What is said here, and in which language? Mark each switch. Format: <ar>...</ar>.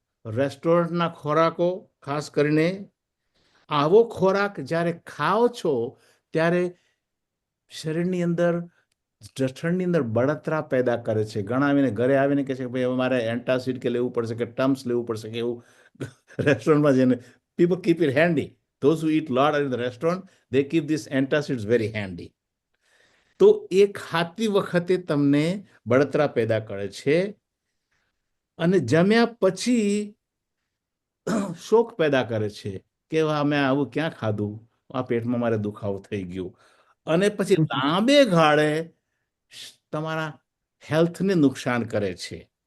<gu>રેસ્ટોરન્ટના ખોરાકો ખાસ કરીને, આવો ખોરાક જ્યારે ખાઓ છો ત્યારે શરીરની અંદર, જઠરની અંદર બળતરા પેદા કરે છે. ઘણા આવીને ઘરે આવીને કહે છે કે ભાઈ મારે એન્ટાસિડ કે લેવું પડશે કે ટમ્સ લેવું પડશે કે એવું. રેસ્ટોરન્ટમાં જઈને</gu> <en>people keep it handy. Those who eat lot in the restaurant, they keep these antacids very handy.</en> <gu>તો એ ખાતી વખતે તમને બળતરા પેદા કરે છે અને જમ્યા પછી શોક પેદા કરે છે કે મેં આવું ક્યાં ખાધું, આ પેટમાં મારે દુખાવો થઈ ગયો. અને પછી લાંબે ગાળે તમારા હેલ્થને નુકસાન કરે છે.</gu>